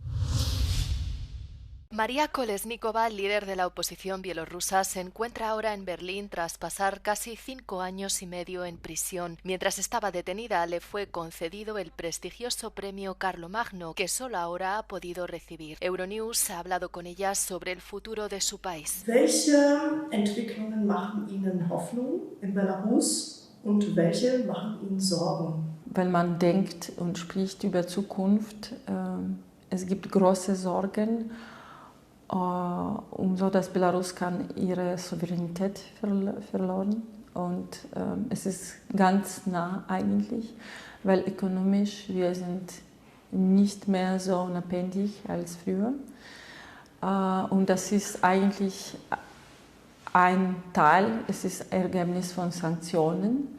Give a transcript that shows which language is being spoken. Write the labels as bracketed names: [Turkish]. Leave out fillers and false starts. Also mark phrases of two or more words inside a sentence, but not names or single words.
[Spanish] María Kolesnikova, líder de la oposición bielorrusa, se encuentra ahora en Berlín tras pasar casi 5 años y medio en prisión. Mientras estaba detenida, le fue concedido el prestigioso premio Carlomagno, que solo ahora ha podido recibir. Euronews ha hablado con ella sobre el futuro de su país. [German] Welche Entwicklungen machen Ihnen Hoffnung in Belarus und welche machen Ihnen Sorgen? Wenn man denkt und spricht über Zukunft, es gibt große Sorgen. So dass Belarus kann ihre Souveränität verloren und es ist ganz nah eigentlich, weil ökonomisch wir sind nicht mehr so unabhängig als früher und das ist eigentlich ein Teil, es ist Ergebnis von Sanktionen.